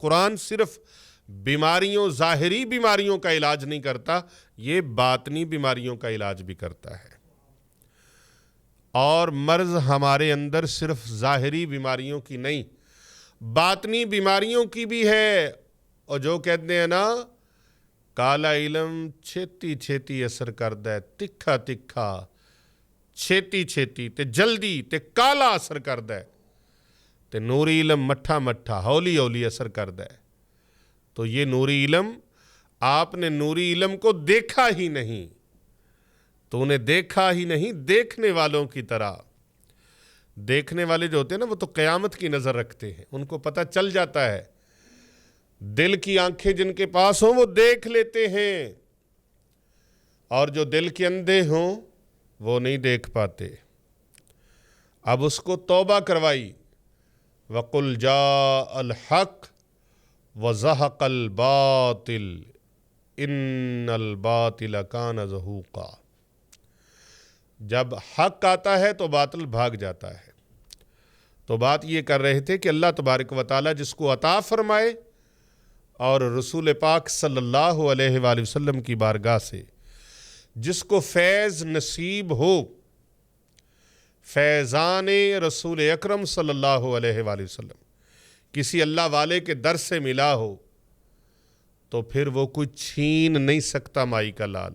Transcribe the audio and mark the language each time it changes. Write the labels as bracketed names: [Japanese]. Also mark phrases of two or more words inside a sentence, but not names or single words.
[Urdu] قرآن صرف بیماریوں، ظاہری بیماریوں کا علاج نہیں کرتا، یہ باطنی بیماریوں کا علاج بھی کرتا ہے۔ اور مرض ہمارے اندر صرف ظاہری بیماریوں کی نہیں، باطنی بیماریوں کی بھی ہے۔ اور جو کہتے ہیں نا [Punjabi] کالا علم چھیتی چھیتی اثر کردا ہے، تکھا تکھا چھیتی چھیتی تے جلدی تے کالا اثر کردا ہے، تے نوری علم مٹھا مٹھا ہولی ہولی اثر کردا ہے۔ [Urdu] تو یہ نوری علم، آپ نے نوری علم کو دیکھا ہی نہیں، تو انہیں دیکھا ہی نہیں، دیکھنے والوں کی طرح۔ دیکھنے والے جو ہوتے ہیں نا وہ تو قیامت کی نظر رکھتے ہیں، ان کو پتہ چل جاتا ہے، دل کی آنکھیں جن کے پاس ہوں وہ دیکھ لیتے ہیں، اور جو دل کے اندھے ہوں وہ نہیں دیکھ پاتے۔ اب اس کو توبہ کروائی، [Arabic] وَقُلْ جَاءَ الْحَقُّ وَزَهَقَ الْبَاطِلُ إِنَّ الْبَاطِلَ كَانَ زَهُوقًا۔ [Urdu] جب حق آتا ہے تو باطل بھاگ جاتا ہے۔ تو بات یہ کر رہے تھے کہ [Arabic] اللہ تبارک و تعالیٰ [Urdu] جس کو عطا فرمائے اور رسول پاک [Arabic] صلی اللہ علیہ وآلہ وسلم [Urdu] کی بارگاہ سے جس کو فیض نصیب ہو، فیضان رسول اکرم [Arabic] صلی اللہ علیہ وآلہ وسلم [Urdu] کسی اللہ والے کے در سے ملا ہو، تو پھر وہ کوئی چھین نہیں سکتا مائی کا لال۔